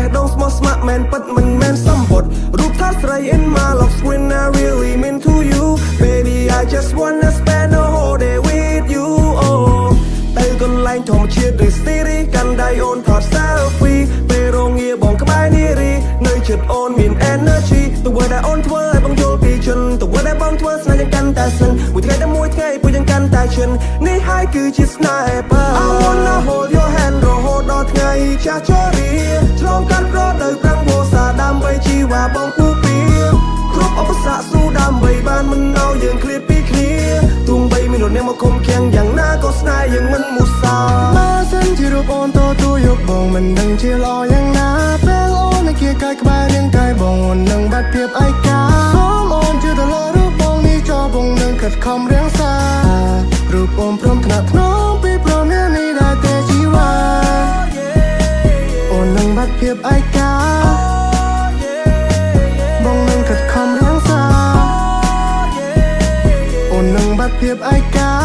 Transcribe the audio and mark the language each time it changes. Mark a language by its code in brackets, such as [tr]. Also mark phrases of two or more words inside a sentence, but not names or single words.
[km] ដូងស្មោះស្ម័គ្រមែនពិតមិនមែនសម្បត្តិរូបថាស្រី [en] in my love when I really mean to you baby I just wanna spend a whole day with you oh [km] ទៅកន្លែងធម្មជាតិឬ city កាន់ដៃអូនថត selfie ពេលរងាបងក្បែរនារីនៅចិត្តអូនមាន energy ទង្វើដែលអូនធ្វើឲ្យបងយល់ពីជនទង្វើដែលបងធ្វើស្នេហ៍យ៉ាងកាន់តែស្និទ្ធមួយថ្ងៃដល់មួយថ្ងៃពួកយើងកាន់តែឈិននេះហើយគឺជាស្នេហ៍ បើ [en] I wanna hold your hand [km] រហូតដល់ថ្ងៃចាស់ជរាឆ្លងកាត់ប្រដៅប្រាំងវស្សាដើម្បីជីវ៉ាបងពូពៀគ្រប់ឧបសគ្គស៊ូដើម្បី បានមិនឲ្យយើងឃ្លាតពីគ្នាទោះបីមានរនាងមកគុំឃាំងយ៉ាងណាក៏ស្នេហ៍យើងមិនមុសាបើសិនជា រូបអូនទទួលយកបងមិនដឹងជាល្អយ៉ាងណាពេលអូននៅគៀកកាយក្បែររាងកាយបងអូននឹងបាត់ភាពឯកាសូមអូនជឿទៅលើរូបបងនេះចោលបងនឹងខិតខំរៀងសារូបអូនព្រមថ្នាក់ថ្នមពីព្រមនេះដែលតែជីវ៉ាអូននឹងបាត់ភាពឯកាបងនឹងខិតខំរៀងសាអូននឹងបាត់ភាពឯកា